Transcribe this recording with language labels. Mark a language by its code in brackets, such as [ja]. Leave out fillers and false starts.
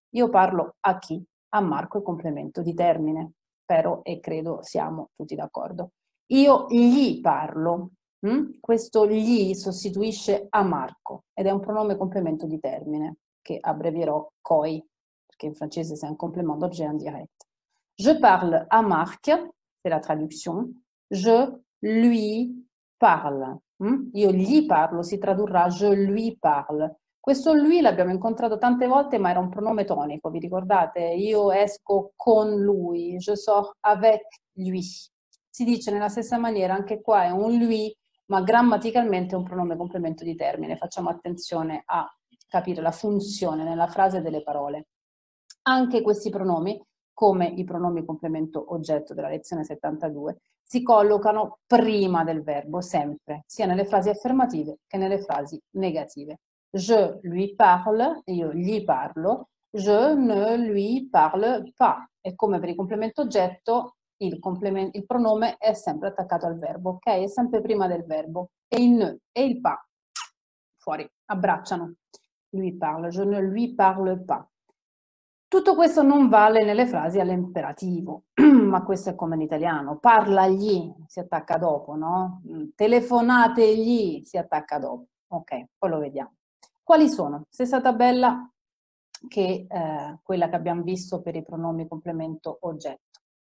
[it] Io parlo a chi? A Marco è complemento di termine. Spero e credo siamo tutti d'accordo. Io gli parlo. Questo gli sostituisce a Marco ed è un pronome complemento di termine che abbrevierò COI, perché in francese [fr] c'est un complément d'objet indirect. Je parle à Marc, c'est la traduction. Je lui parle. [it] Io gli parlo, si tradurrà [fr] je lui parle. [it] Questo lui l'abbiamo incontrato tante volte, ma era un pronome tonico, vi ricordate? Io esco con lui, [fr] je sors avec lui. [it] Si dice nella stessa maniera, anche qua è un lui, ma grammaticalmente è un pronome complemento di termine. Facciamo attenzione a capire la funzione nella frase delle parole. Anche questi pronomi, come i pronomi complemento oggetto della lezione 72, si collocano prima del verbo, sempre, sia nelle frasi affermative che nelle frasi negative. [fr] Je lui parle, [it] io gli parlo, [fr] je ne lui parle pas. [it] E come per il complemento oggetto, il pronome è sempre attaccato al verbo, ok? È sempre prima del verbo. E il ne e il pas, fuori, abbracciano. [fr] Lui parle, je ne lui parle pas. [it] Tutto questo non vale nelle frasi all'imperativo, ma questo è come in italiano. Parlagli, si attacca dopo, no? Telefonategli, si attacca dopo. Ok, poi lo vediamo. Quali sono? Stessa tabella che quella che abbiamo visto per i pronomi complemento oggetto.